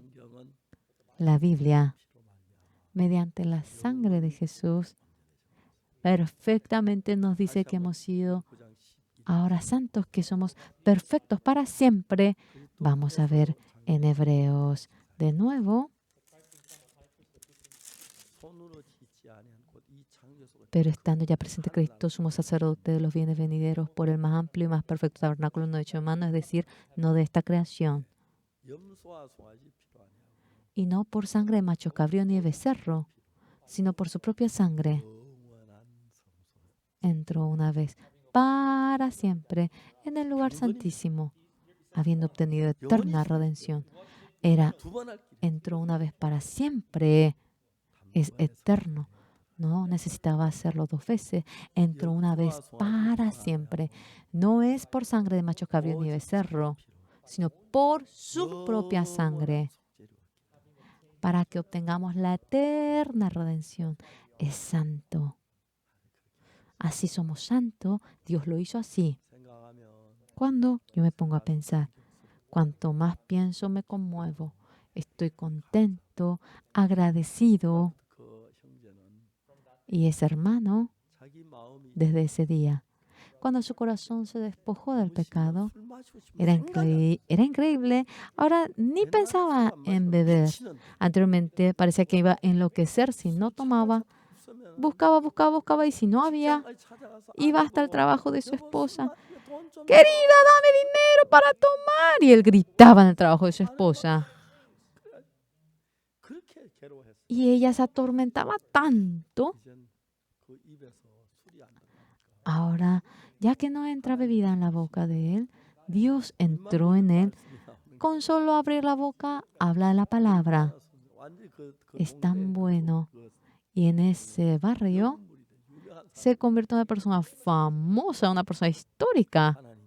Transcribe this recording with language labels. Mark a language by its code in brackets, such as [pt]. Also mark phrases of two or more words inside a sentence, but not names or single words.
[es] La Biblia, mediante la sangre de Jesús, perfectamente nos dice que hemos sido Ahora santos que somos perfectos para siempre. Vamos a ver en Hebreos de nuevo. [ko] 손으로 짓지 아니한 곧 이 창조소가 [es] Pero estando ya presente Cristo, sumo sacerdote de los bienes venideros por el más amplio y más perfecto tabernáculo no hecho de mano, es decir, no de esta creación, [ko] 염소와 송아지 피로 아니하고 [es] y no por sangre de macho cabrío ni de becerro, sino por su propia sangre, [ko] 영원한 성소 [es] entró una vez para siempre en el lugar santísimo, habiendo obtenido eterna redención. Era, [ko] 두번 할 길이 [es] entró una vez para siempre, es eterno. No necesitaba hacerlo 2 veces. Entró una vez para siempre. No es por sangre de macho cabrío ni de becerro, sino por su propia sangre, para que obtengamos la eterna redención. Es santo. Así somos santos. Dios lo hizo así. [ko] 생각하면 [es] Cuando yo me pongo a pensar, cuanto más pienso me conmuevo. Estoy contento, agradecido. [ko] 그 형제는 [es] Y ese hermano, [ko] 자기 마음이 [es] desde ese día, cuando su corazón se despojó del pecado, [ko] 술 마시고 싶은 [es] era, [ko] 생각이 [es] era increíble. Ahora ni pensaba en beber. Anteriormente parecía que iba a enloquecer si no tomaba. Buscaba y si no había, iba hasta el trabajo de su esposa. Querida, dame dinero para tomar. Y él gritaba en el trabajo de su esposa. [ko] 그렇게 괴로워했어. [es] Y ella se atormentaba tanto. [ko] 이젠 그 입에서 술이 안 들어가니까 [es] Ahora, ya que no entra bebida en la boca de él, Dios entró en él. Con solo abrir la boca, habla la palabra. [ko] 완전히 [es] Es tan bueno. Y en ese barrio se convirtió en una persona famosa, una persona histórica.